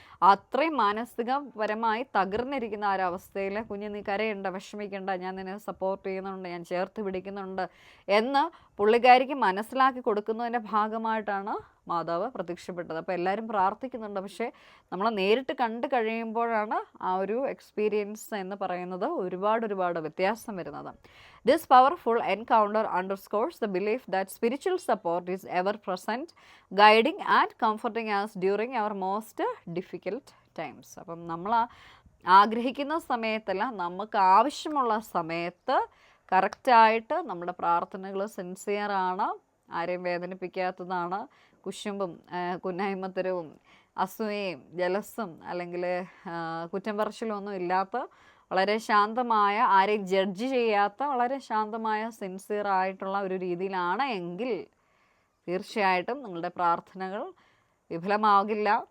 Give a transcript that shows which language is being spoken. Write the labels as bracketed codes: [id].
[ml] അത്രയും മാനസികപരമായി തകർന്നിരിക്കുന്ന ആ ഒരവസ്ഥയിൽ കുഞ്ഞ് നീ കരയുണ്ട, വിഷമിക്കേണ്ട, ഞാൻ നിന്നെ സപ്പോർട്ട് ചെയ്യുന്നുണ്ട്, ഞാൻ ചേർത്ത് പിടിക്കുന്നുണ്ട് എന്ന് പുള്ളിക്കാരിക്ക് മനസ്സിലാക്കി കൊടുക്കുന്നതിൻ്റെ ഭാഗമായിട്ടാണ് മാതാവ് പ്രത്യക്ഷപ്പെട്ടത്. അപ്പോൾ എല്ലാവരും പ്രാർത്ഥിക്കുന്നുണ്ട്, പക്ഷേ നമ്മൾ നേരിട്ട് കണ്ടു കഴിയുമ്പോഴാണ് ആ ഒരു എക്സ്പീരിയൻസ് എന്ന് പറയുന്നത് ഒരുപാട് വ്യത്യാസം വരുന്നത്. [en] This powerful encounter underscores the belief that spiritual support is ever present, guiding and comforting us during our most difficult times. [ml] അപ്പം നമ്മൾ ആഗ്രഹിക്കുന്ന സമയത്തല്ല, നമുക്ക് ആവശ്യമുള്ള സമയത്ത് കറക്റ്റായിട്ട് നമ്മുടെ പ്രാർത്ഥനകൾ സിൻസിയറാണ്, ആരെയും വേദനിപ്പിക്കാത്തതാണ്, കുശുമ്പും കുന്നായ്മത്തരവും അസൂയയും ജലസും അല്ലെങ്കിൽ കുറ്റം പറച്ചിലൊന്നും ഇല്ലാത്ത വളരെ ശാന്തമായ, ആരെയും ജഡ്ജ് ചെയ്യാത്ത വളരെ ശാന്തമായ സിൻസിയർ ആയിട്ടുള്ള ഒരു രീതിയിലാണ് എങ്കിൽ തീർച്ചയായിട്ടും നിങ്ങളുടെ പ്രാർത്ഥനകൾ വിഫലമാകില്ല.